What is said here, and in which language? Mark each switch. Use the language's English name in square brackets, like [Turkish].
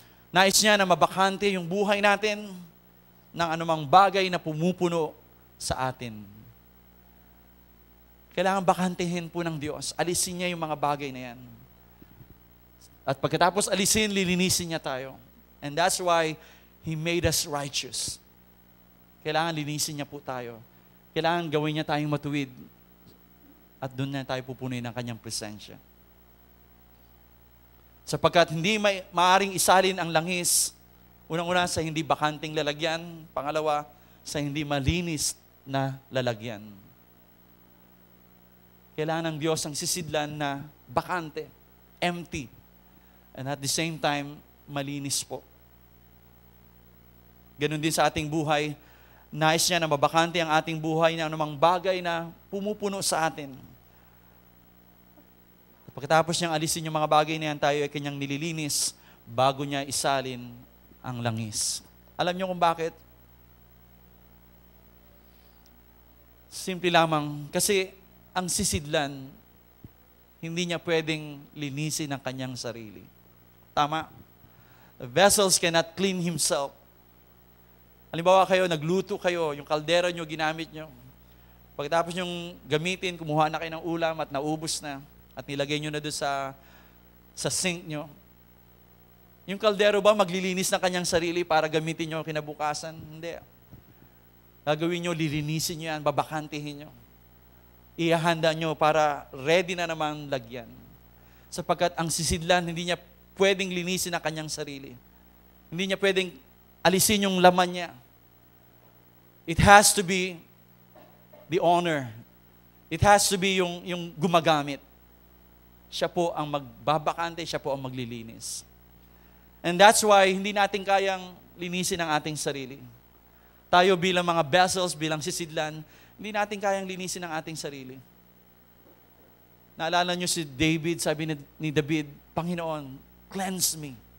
[Filipino] Nais niya na mabakante yung buhay natin ng anumang bagay na pumupuno sa atin. Kailangan bakantehin po ng Diyos. Alisin niya yung mga bagay na yan. At pagkatapos alisin, lilinisin niya tayo. [English] And that's why He made us righteous. [Filipino] Kailangan linisin niya po tayo. Kailangan gawin niya tayong matuwid. At doon na tayo pupunuin ng kanyang presensya. Sapagkat hindi maaring isalin ang langis, unang-una sa hindi bakanting lalagyan, pangalawa, sa hindi malinis na lalagyan. Kailangan ng Diyos ang sisidlan na bakante, empty. [English] And at the same time, [Filipino] malinis po. Ganon din sa ating buhay. Nais niya na mabakante ang ating buhay na anumang bagay na pumupuno sa atin. Pagkatapos niyang alisin yung mga bagay na yan, tayo ay kanyang nililinis bago niya isalin ang langis. Alam niyo kung bakit? Simple lamang, kasi ang sisidlan, hindi niya pwedeng linisin ang kanyang sarili. Tama? [English] The vessels cannot clean himself. [Filipino] Halimbawa kayo, nagluto kayo, yung kaldero nyo, ginamit nyo. Pagkatapos nyong gamitin, kumuha na kayo ng ulam at naubos na, at nilagay nyo na doon sa sink nyo. Yung kaldero ba maglilinis ng kanyang sarili para gamitin nyo kinabukasan? Hindi. Gagawin nyo, lilinisin nyo yan, babakantihin nyo. Ihahanda nyo para ready na naman lagyan. Sapagkat ang sisidlan, hindi niya pwedeng linisin ang kanyang sarili. Hindi niya pwedeng alisin yung laman niya. [English] It has to be the owner. It has to be [Filipino] yung gumagamit. Siya po ang magbabakante, siya po ang maglilinis. [English] And that's why [Filipino] hindi natin kayang linisin ang ating sarili. Tayo bilang mga vessels, bilang sisidlan, hindi natin kayang linisin ang ating sarili. Naalala niyo si David, sabi ni David, Panginoon, [English] cleanse me.